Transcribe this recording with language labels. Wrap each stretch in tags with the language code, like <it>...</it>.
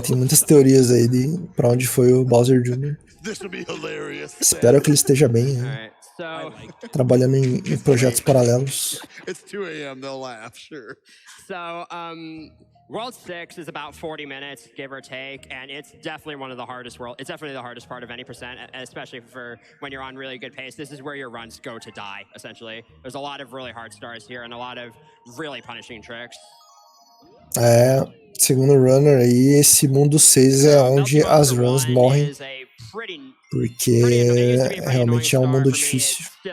<pt>Tem muitas teorias aí de pra onde foi o Bowser Jr.</pt> <en>This will be hilarious.</en> <pt>Espero que ele esteja bem, né?</pt> <en>Alright, so</en> <pt>Trabalhando em projetos paralelos.</pt> <en>It's 2 a.m. They'll laugh, sure. So, World 6 is about 40 minutes, give or take, and it's definitely one of the hardest It's definitely the hardest part of any percent, especially for when you're on really good pace. This is where your runs go to die, essentially. There's a lot of really hard stars here and a lot of really punishing tricks.</en> <pt>Segundo o Runner aí, esse mundo 6 é onde as runs morrem, porque realmente é um mundo difícil.</pt>